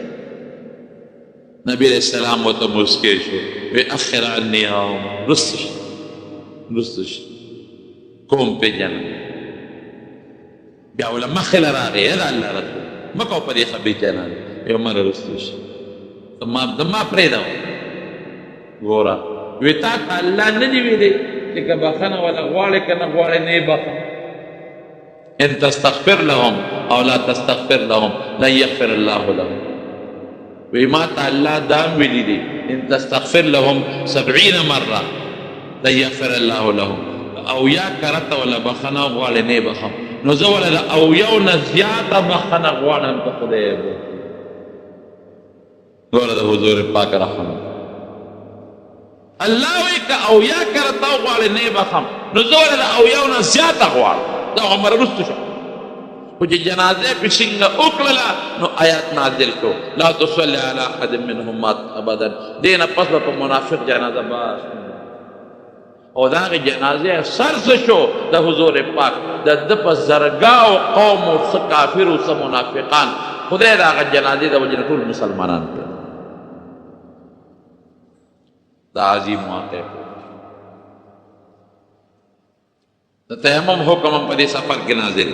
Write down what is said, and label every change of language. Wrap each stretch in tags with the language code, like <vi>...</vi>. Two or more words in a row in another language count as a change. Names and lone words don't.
<ps>نبي</ps> <ar>علیه السلام</ar> <ps>ورته مسکی شو، وی اخر عني یا عمر، رسته شه رسته شه کوم پېژنم. بیا وله مخې له راغی د الله رسول مه کوه په دې خبیث جنازه. وی عمر رسته شه د ما پرېږده ګوره. وی تا ته الله نه دي ویلې چې که بخښنه ولا غواړې که نه غواړې نه یې بخښه.</ps> <ar>ان تستغفر لهم او لا تستغفر لهم لن يغفر الله لهم.</ar> <ps>وی ما ته الله دام ویلی دی</ps> <ar>ان تستغفر لهم</ar> <ps>70 مره</ps> <ar>لن يغفر الله لهم.</ar> <ps>او یا کرته ولا بخښنه غواړې نه یې بخښم. نو زه وله د او یو نه زیاته بخښنه غواړم که خدای یې بخښي. ګوره د حضور پاک</ps> <ar>رحم الله</ar> <ps>وی که او یا کرته غواړې نه یې بخښم نو زه وله د او یو نه زیاته غواړم. دا عمر رسته شو خو چې جنازه پې څنګه وکړله نو آیات نازل شو</ps> <ar>لا تصلي على احد منهم مات ابدا.</ar> <ps>دې نه پس به په منافق جنازه باس او د هغې جنازې سر څه شو د حضور پاک د ده په زرګاو قوم او څه کافر او څه منافقان خدای د هغه جنازې د وجې نه ټول مسلمانان کړل. دا عظیم واقع د تیمم حکم هم په دې سفر کې نازل.</ps>